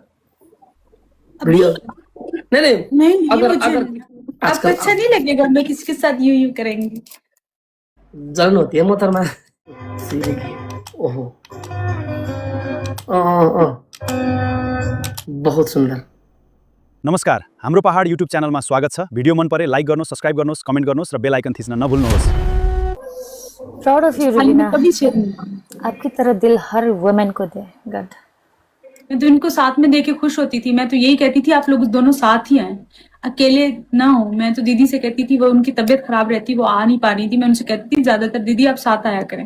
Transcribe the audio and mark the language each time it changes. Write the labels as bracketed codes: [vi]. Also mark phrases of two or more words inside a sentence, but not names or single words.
[hi] अभी वीडियो? नहीं नहीं, नहीं, अगर मुझे अगर आपको आजकल अच्छा नहीं लगेगा मैं किसी के साथ यूं करेंगी? जलन होती है मोहतरमा। ओहो, बहुत सुंदर। [ne] नमस्कार, हाम्रो पहाड युट्युब च्यानलमा स्वागत छ। भिडियो मन परे लाइक गर्नुहोस्, सब्स्क्राइब गर्नुहोस्, कमेन्ट गर्नुहोस् र [en] bell icon [ne] थिच्न नभुल्नुहोस्। [en] proud of you [hi] हाल रुबीना, में कभी शेयर नहीं। आपकी तरह दिल हर वुमेन को दे गॉड। मैं तो इनको साथ में देख के खुश होती थी, मैं तो यही कहती थी आप लोग दोनों साथ ही आए, अकेले ना हो। मैं तो दीदी से कहती थी, वो उनकी तबीयत खराब रहती, वो आ नहीं पा रही थी, मैं उनसे कहती थी ज्यादातर दीदी आप साथ आया करें।